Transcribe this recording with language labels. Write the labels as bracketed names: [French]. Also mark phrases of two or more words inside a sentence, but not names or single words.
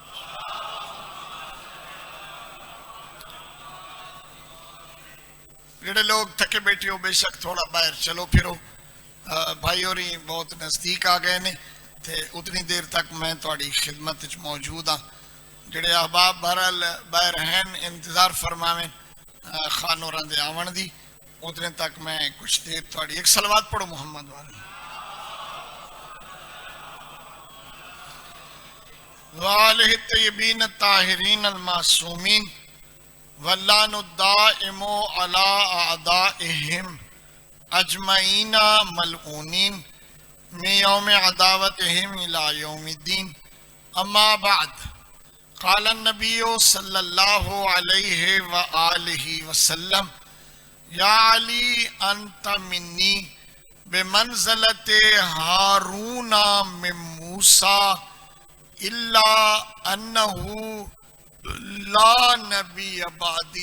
[Punjabi] جڑے لوگ تھکے بیٹھے ہو بے شک تھوڑا باہر چلو پھرو، بھائی اور بہت نزدیک آ گئے نے تے اتنی دیر تک میں تھوڑی خدمت وچ موجود ہاں۔ جڑے احباب بہرحال باہر ہیں انتظار فرماویں خان ہوراں دے آون دی، اتنے تک میں کچھ دیر تھوڑی ایک صلوات پڑھو محمد والے۔ [Arabic] وآلہ الطیبین الطاہرین المعصومین واللعن الدائم علی اعدائہم اجمعین ملعونین من یوم عداوتہم الی یوم الدین، اما بعد۔ قال النبی صلی اللہ علیہ وآلہ وسلم یا علی انت منی بمنزلت ہارون من موسیٰ الا انہو لا نبی بعدی۔